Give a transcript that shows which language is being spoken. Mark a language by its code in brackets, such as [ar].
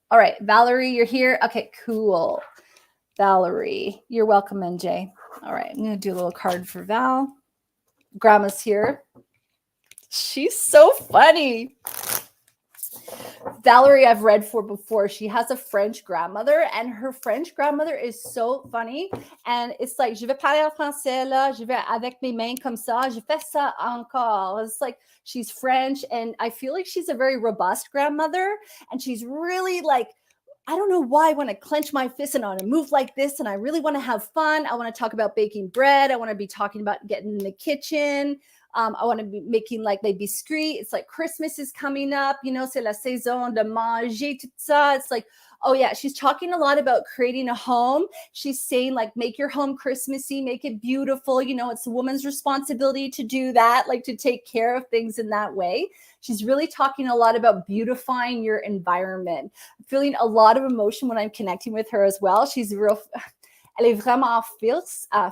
[en] All right, Valerie, you're here. Okay, cool. Valerie, you're welcome, NJ. All right, I'm going to do a little card for Val. Grandma's here. She's so funny. Valerie, I've read for before. She has a French grandmother, and her French grandmother is so funny. [fr] And it's like, je vais parler en français là, je vais avec mes mains comme ça, je fais ça encore. [en] It's like she's French, and I feel like she's a very robust grandmother, and she's really like, I don't know why I want to clench my fist and I want to move like this, and I really want to have fun. I want to talk about baking bread. I want to be talking about getting in the kitchen. I want to be making like [fr] les biscuits. [en] It's like Christmas is coming up, [fr] c'est la saison de manger, tout ça. [en] It's like, oh yeah, she's talking a lot about creating a home. She's saying like, make your home Christmassy, make it beautiful. It's a woman's responsibility to do that, like to take care of things in that way. She's really talking a lot about beautifying your environment. I'm feeling a lot of emotion when I'm connecting with her as well. She's [fr] elle est vraiment [en] fierce.